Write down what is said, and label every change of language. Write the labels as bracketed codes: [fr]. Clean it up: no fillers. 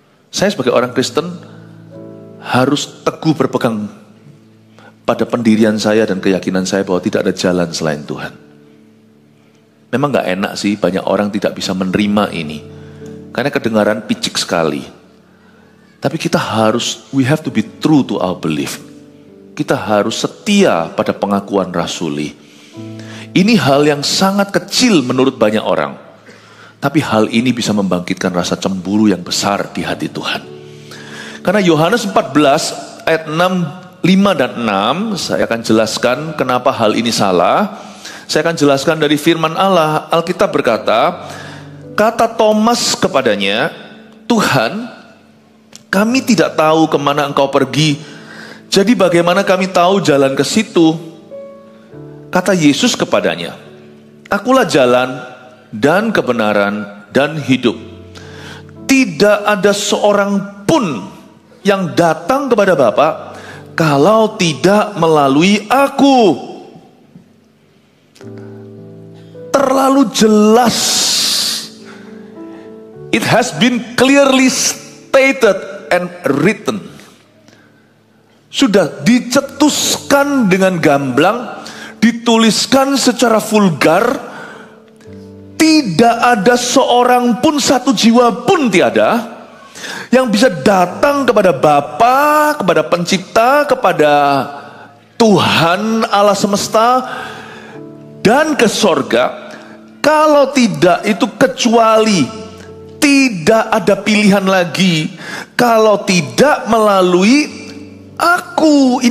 [id] Saya sebagai orang Kristen harus teguh berpegang pada pendirian saya dan keyakinan saya bahwa tidak ada jalan selain Tuhan. Memang gak enak sih, banyak orang tidak bisa menerima ini. Karena kedengaran picik sekali. Tapi kita [en] we have to be true to our belief. [id] Kita harus setia pada pengakuan rasuli. Ini hal yang sangat kecil menurut banyak orang. Tapi hal ini bisa membangkitkan rasa cemburu yang besar di hati Tuhan. Karena Yohanes 14 ayat 5 dan 6, saya akan jelaskan kenapa hal ini salah. Saya akan jelaskan dari firman Allah. Alkitab berkata, kata Thomas kepadanya, Tuhan, kami tidak tahu kemana engkau pergi. Jadi bagaimana kami tahu jalan ke situ? Kata Yesus kepadanya, akulah jalan dan kebenaran dan hidup. tidak ada seorang pun yang datang kepada Bapa kalau tidak melalui aku. Terlalu jelas. [en] It has been clearly stated and written. [id] Sudah dicetuskan dengan gamblang, dituliskan secara vulgar. Tidak ada seorang pun, satu jiwa pun tiada yang bisa datang kepada Bapa, kepada Pencipta, kepada Tuhan Allah semesta dan ke sorga, kalau tidak itu kecuali tidak ada pilihan lagi, kalau tidak melalui aku.